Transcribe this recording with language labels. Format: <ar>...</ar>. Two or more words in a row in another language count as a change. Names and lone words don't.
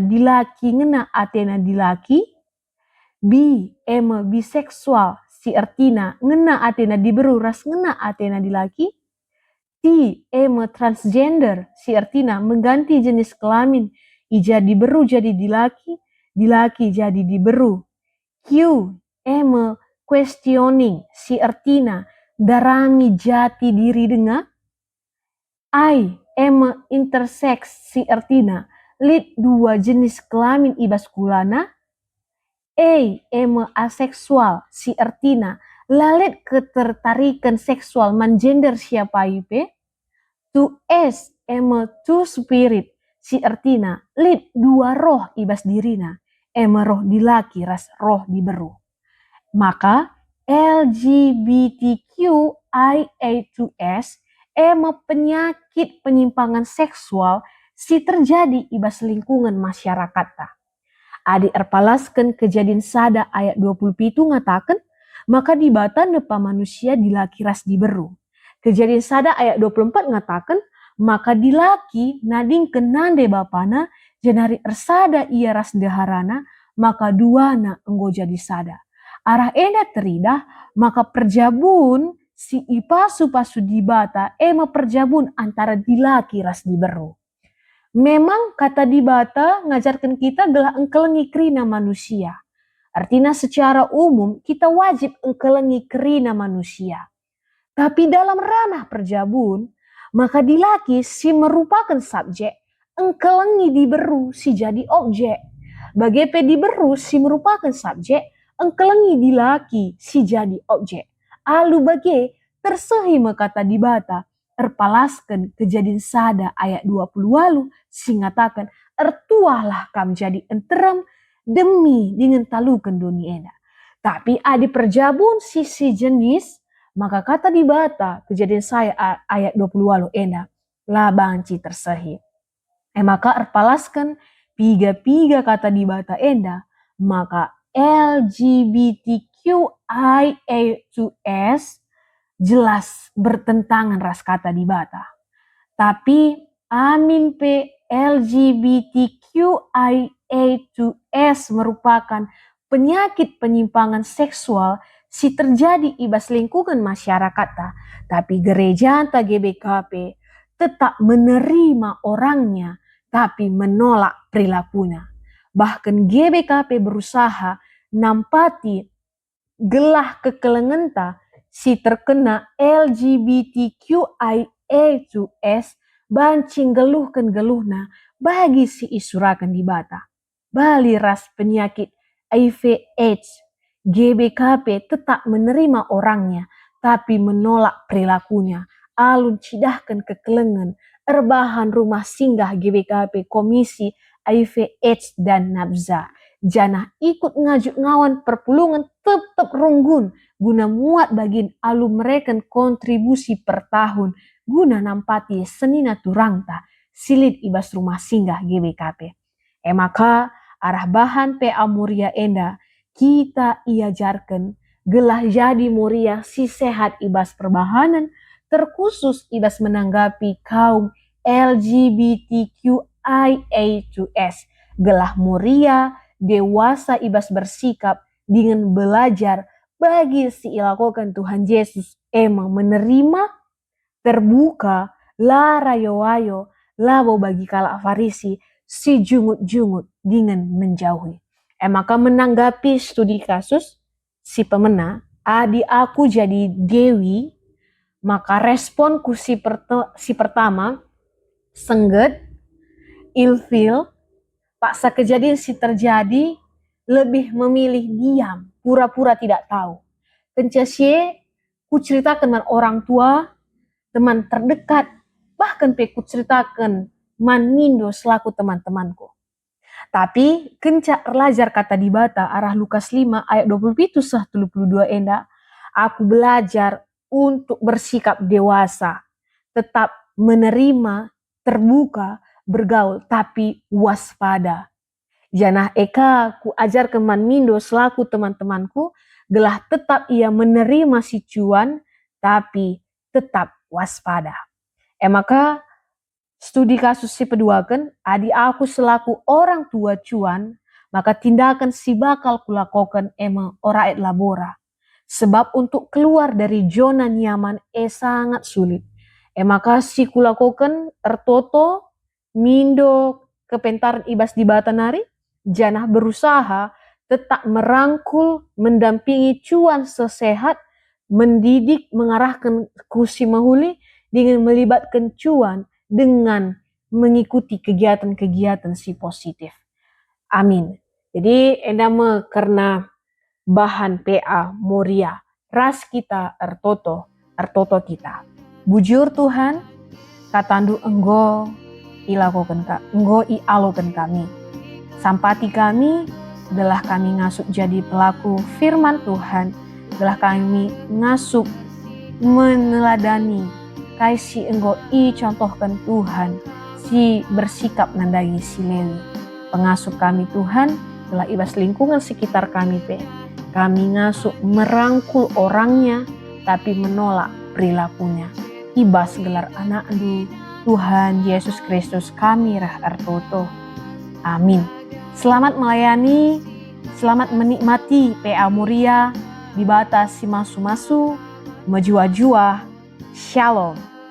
<btx>dilaki ngena atena dilaki, B biseksual si artinya ngena atena diberu ras ngena atena dilaki, T transgender si</btx> <id>artinya mengganti jenis kelamin</id> <btx>ija diberu jadi dilaki, dilaki jadi diberu, Q questioning si artinya darangi</btx> <id>jati diri</id> <btx>dengan, I intersex si artinya lid</btx> <id>dua jenis kelamin</id> <btx>ibas kulana, A aseksual si artinya lalit</btx> <id>ketertarikan seksual</id> <btx>man gender siapa ipe, to S</btx> <en>two spirit</en> <btx>si artinya lid dua roh ibas dirina, roh dilaki ras roh diberu.</btx> <id>Maka LGBTQIA2S penyakit penyimpangan seksual si terjadi ibas lingkungan masyarakat.</id> <btx>Adi erpalaskan kejadian sada ayat 27 ngatakan, maka di bata nepa manusia dilaki ras diberu. Kejadian sada ayat 24 ngatakan, maka dilaki nading kenande bapana jenari ersada ia ras deharana, maka duana enggo jadi sada. Arah enda teridah, maka perjabun si ipasu-pasu di bata perjabun antara dilaki ras diberu. Memang kata di bata ngajarkan kita gelah engkelengi kerina manusia.</btx> <id>Artinya secara umum kita wajib</id> <btx>engkelengi kerina manusia.</btx> <id>Tapi dalam ranah perjabun,</id> <btx>maka dilaki si</btx> <id>merupakan subjek,</id> <btx>engkelengi diberu si jadi objek. Bagepe diberu si</btx> <id>merupakan subjek,</id> <btx>engkelengi dilaki si jadi objek. Alu bage tersehi kata di bata, erpalaskan kejadian sada ayat 20 walu, si ngatakan, ertuahlah kam jadi enterem demi dengan talukan dunia ena. Tapi adi perjabun sisi jenis, maka kata di bata kejadian saya ayat 20 walu ena, lah banci tersehi. Maka erpalaskan piga-piga kata di bata enda, maka LGBTQIA2S jelas bertentangan ras kata di bata.</btx> <id>Tapi amin LGBTQIA2S merupakan penyakit penyimpangan seksual</id> <btx>si terjadi ibas</btx> <id>lingkungan masyarakat. Tapi gereja anta GBKP tetap menerima orangnya tapi menolak perilakunya.</id> <btx>Bahkan GBKP berusaha nampati gelah kekelengenta si terkena LGBTQIA2S bancing geluhkan geluhna bagi si isurakan di bata. Bali ras</btx> <id>penyakit HIV/AIDS, GBKP tetap menerima orangnya tapi menolak perilakunya.</id> <btx>Alun cidahkan kekelengan erbahan rumah singgah GBKP Komisi HIV/AIDS dan Nabza. Janah ikut ngajuk ngawan perpulungan tetap ronggun guna muat bagin alu mereka kontribusi per tahun guna nampati senina turangta silit ibas rumah singgah GBKP. Maka arah bahan PA Muria enda kita iajarkan gelah jadi Muria si sehat ibas perbahanan,</btx> <id>terkhusus ibas menanggapi kaum</id> <btx>LGBTQIA2S.</btx> <id>Gelah Muria dewasa ibas bersikap dengan belajar</id> <btx>bagi si ilakokan</btx> <id>Tuhan Yesus emang menerima, terbuka,</id> <btx>la rayo-wayo, labo bagi kalak Farisi, si jungut-jungut dengan menjauhi.</btx> <id>Maka menanggapi studi kasus</id> <btx>si pemena, adi aku jadi Dewi, maka responku si pertama,</btx> <id>sengget, ilfil, paksa kejadian si terjadi, lebih memilih diam, pura-pura tidak tahu. Kencasie, ku ceritakan dengan orang tua, teman terdekat, bahkan ku ceritakan</id> <btx>man mindo</btx> <id>selaku teman-temanku.</id> <btx>Tapi kencak belajar kata di bata arah Lukas 5 ayat 27-32 enda,</btx> <id>aku belajar untuk bersikap dewasa, tetap menerima, terbuka, bergaul, tapi waspada.</id> <btx>Janah eka ku ajar ke man mindo</btx> <id>selaku teman-temanku, gelah tetap ia menerima si cuan, tapi tetap waspada. Maka studi kasus</id> <btx>si peduakan, adi aku</btx> <id>selaku orang tua cuan, maka tindakan</id> <btx>si bakal kulakokan emang</btx> <la>ora et labora.</la> <id>Sebab untuk keluar dari zona nyaman sangat sulit.</id> <btx>Maka si kulakokan ertoto, mindo, kepentaran ibas di batanari, janah</btx> <id>berusaha tetap merangkul, mendampingi cuan sesehat, mendidik, mengarahkan kusi mahuli dengan melibatkan cuan dengan mengikuti kegiatan-kegiatan si positif. Amin.</id> <btx>Jadi endama karena bahan PA Muria, ras kita ertoto kita. Bujur Tuhan, katandu enggo ialokan kami. Sampati kami, adalah kami ngasuk jadi pelaku firman Tuhan, adalah kami ngasuk</btx> <id>meneladani si enggo contohkan</id> <btx>Tuhan, si bersikap nandagi si Lewi. Pengasuh kami Tuhan, telah ibas lingkungan sekitar kami kami ngasuh</btx> <id>merangkul orangnya, tapi menolak perilakunya.</id> <btx>Ibas gelar anak Tuhan Yesus Kristus kami rah ertoto. Amin.</btx> <id>Selamat melayani, selamat menikmati</id> <btx>PA Muria di batas si masu-masu, majua-jua. Shalom.</btx>